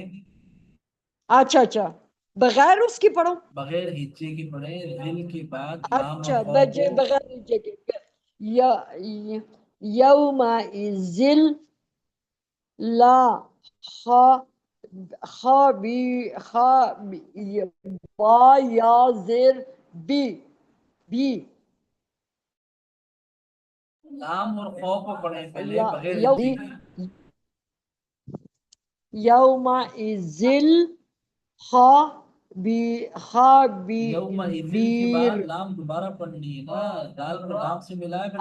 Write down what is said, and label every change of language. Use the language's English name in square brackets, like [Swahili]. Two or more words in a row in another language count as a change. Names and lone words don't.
[Urdu] اچھا اچھا بغیر اس کی پڑھو. بغیر ہجے کے پڑھیں. دل کے بعد لام اور اچھا خاء کو. بغیر ہجے کے. یوم ذل لا خا خا با یا زیر بی بی لام اور خاء کو پڑھیں پہلے لا بغیر ہجے کے. یوم ذل خا بی یوم اذل کے بعد بیر. لام دوبارہ پڑھنی ہے نا. دال کو لام سے ملا ہے پھر